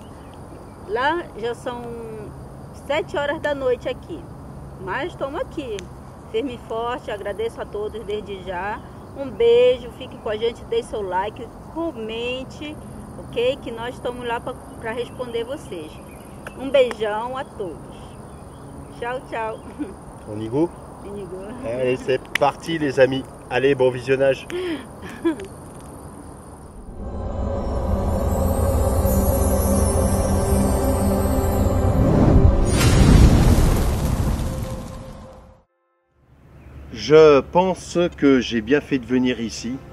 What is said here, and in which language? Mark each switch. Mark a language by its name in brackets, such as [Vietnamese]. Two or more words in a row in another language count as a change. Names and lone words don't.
[Portuguese] Lá já são 7 horas da noite aqui, mas estamos aqui, firme e forte. Agradeço a todos desde já. Um beijo, fique com a gente, deixe seu like, comente, ok? Que nós estamos lá para responder vocês. Um beijão a todos. Tchau. [French] On y go? On y go. Allez, c'est parti les amis. Allez, bon visionnage. Je pense que j'ai bien fait de venir ici.